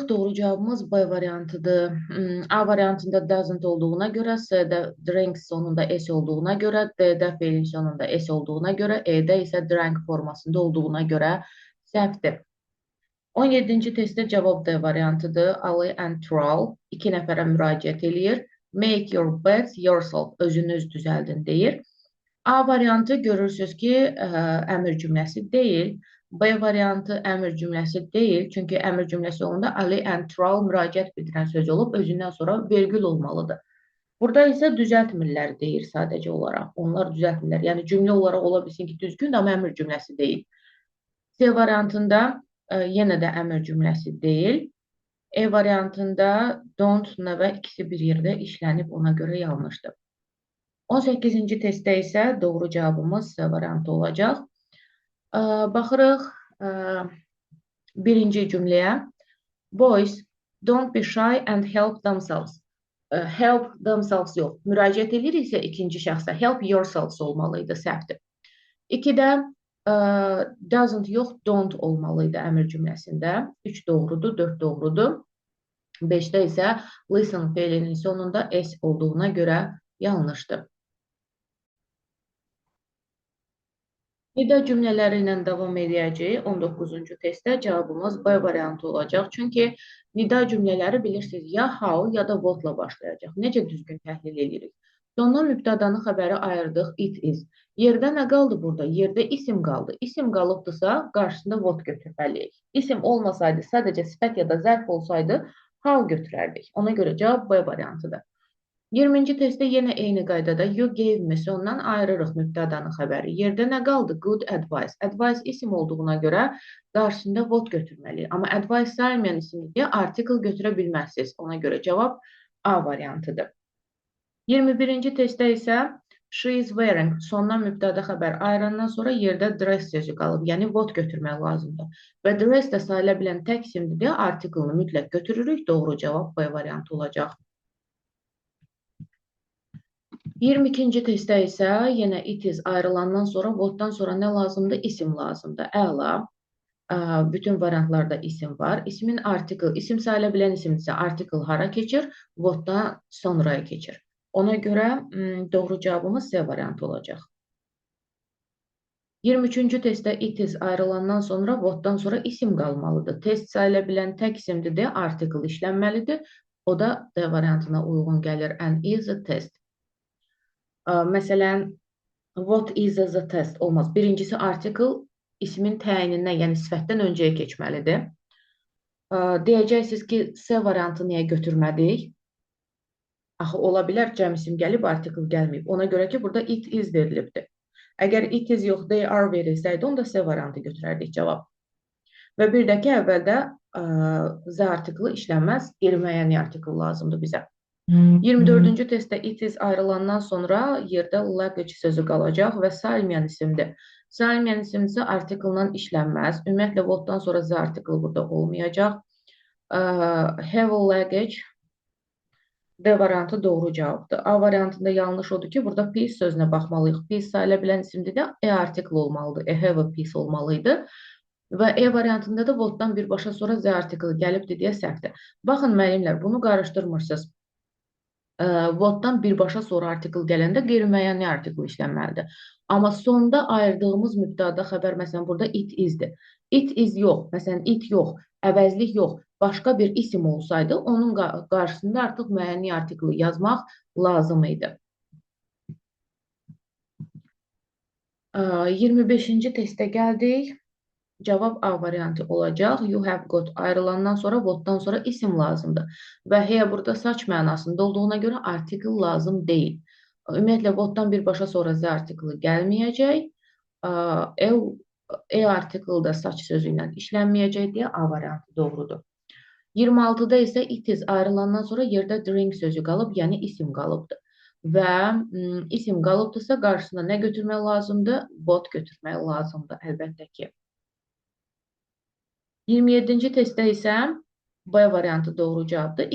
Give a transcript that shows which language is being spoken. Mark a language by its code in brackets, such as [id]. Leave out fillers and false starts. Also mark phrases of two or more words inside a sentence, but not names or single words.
[az] Doğru cavabımız B variantıdır. A variantında doesn't olduğuna görə, C-də drinks sonunda S olduğuna görə, D-də feilin sonunda S olduğuna görə, E-də isə drank formasında olduğuna görə səhvdir. 17-ci testdə cavab D variantıdır. Ali and Troll 2 nəfərə müraciət eləyir. [en] Make your bed yourself. [az] Özünüz düzəldin deyir. A variantı görürsünüz ki, əmr cümləsi deyil. B variantı əmr cümləsi deyil. Çünki əmr cümləsi olanda Ali and Troll müraciət bildirən söz olub, özündən sonra vergül olmalıdır. Burada isə düzəltmirlər deyir sadəcə olaraq. Onlar düzəltmirlər. Yəni cümlə olaraq ola bilsin ki, düzgün, amma əmr cümləsi deyil. C variantında yenə də əmr cümləsi deyil. E variantında don't və ikisi bir yerdə işlənib, ona görə yanlışdır. 18-ci testdə isə doğru cavabımız C variantı olacaq. Baxırıq birinci cümləyə. [en] Boys, don't be shy and help themselves. Help themselves yox. [az] Müraciət ediriksə ikinci şəxsə [en] help yourselves [az] olmalıydı, səhvdir. 2-də doesn't yox, don't olmalıydı əmr cümləsində. 3 doğrudur, 4 doğrudur. 5-də isə listen feilinin sonunda S olduğuna görə yanlışdır. Nida cümlələri ilə davam edəcəyik. 19-cu testdə cavabımız B variantı olacaq. Çünki nida cümlələri bilirsiniz ya how ya da what-la başlayacaq. Necə düzgün təhlil edirik? Sondan mübtədanın xəbəri ayırdıq, [en] it is. [az] Yerdə nə qaldı burada? Yerdə isim qaldı. İsim qalıbdırsa, qarşısında what götürməliyik. İsim olmasaydı, sadəcə sifət ya da zərf olsaydı, how götürərdik. Ona görə cavab B variantıdır. 20-ci testdə yenə eyni qaydada [en] you gave me [az] sondan ayırırıq mübtədanın xəbəri. Yerdə nə qaldı? [en] Good advice. [az] Advice isim olduğuna görə qarşısında what götürməliyik. Amma advice saymayan isimdir deyə article götürə bilməzsiniz. Ona görə cavab A variantıdır. 21-ci testdə isə [en] She is wearing. [az] Sondan mübtəda xəbər ayırandan sonra yerdə dress sözü qalıb. Yəni what götürmək lazımdır. Və dress də sayıla bilən tək isimdir deyə artiklını mütləq götürürük. Doğru cavab B variantı olacaq. 22-ci testdə isə yenə [en] it is [az] ayrılandan sonra whatdan sonra nə lazımdır? İsim lazımdır. Əla. Bütün variantlarda isim var. İsmin article, isim sayıla bilən isimdirsə article hara keçir? Whatdan sonraya keçir. Ona görə doğru cavabımız C variantı olacaq. 23-cü testdə [en] it is [az] ayrılandan sonra whatdan sonra isim qalmalıdır. Test sayıla bilən tək isimdir deyə article işlənməlidir. O da D variantına uyğun gəlir. [en] And is a test. Məsələn, what is a test olmaz. [az] Birincisi article ismin təyininə, yəni sifətdən öncəyə keçməlidir. Deyəcəksiniz ki, C variantı niyə götürmədik? Axı, ola bilər cəm isim gəlib, article gəlməyib. Ona görə ki, burada [en] it is [az] verilibdir. Əgər [en] it is [az] yox, [en] they are [az] verilsəydi, onda C variantı götürərdik cavab. Və bir də ki, əvvəldə Z artiklı işlənməz, qeyri-müəyyən artikl lazımdır bizə. 24-cü testdə [en] it is [az] ayrılandan sonra yerdə luggage sözü qalacaq və sayılmayan isimdir. Sayılmayan isimdirsə artikldan işlənməz. Ümumiyyətlə, whatdan sonra Z artiklı burada olmayacaq. [en] Have a luggage [az] D variantı doğru cavabdır. A variantında yanlış odur ki, burada piece sözünə baxmalıyıq. Piece sayıla bilən isimdir də E artikl olmalıdır. [en] Have a piece olmalıydı. [az] Və E variantında da whatdan birbaşa sonra Z artiklı gəlibdir deyə səhvdir. Baxın müəllimlər, bunu qarışdırmırsınız. Whatdan birbaşa sonra artikl gələndə qeyri-müəyyən artikl işlənməlidir. Amma sonda ayırdığımız mübtəda xəbər, məsələn, burada [en] it isdir. It is [az] yox, məsələn, it yox, əvəzlik yox, başqa bir isim olsaydı, onun qarşısında artıq müəyyən artiklı yazmaq lazım idi. 25-ci testə gəldik. Cavab A variantı olacaq. [en] You have got [az] ayrılandan sonra whatdan sonra isim lazımdır. Və here burada saç mənasında olduğuna görə article lazım deyil. Ümumiyyətlə, whatdan birbaşa sonra Z artiklı gəlməyəcək. E artiklı da saç sözü ilə işlənməyəcək deyə A variantı doğrudur. 26-da isə [en] it is [az] ayrılandan sonra yerdə drink sözü qalıb, yəni isim qalıbdır. Və isim qalıbdırsa qarşısına nə götürmək lazımdır? What götürmək lazımdır, əlbəttə ki. 27-ci testdə isə B variantı doğru cavabdır.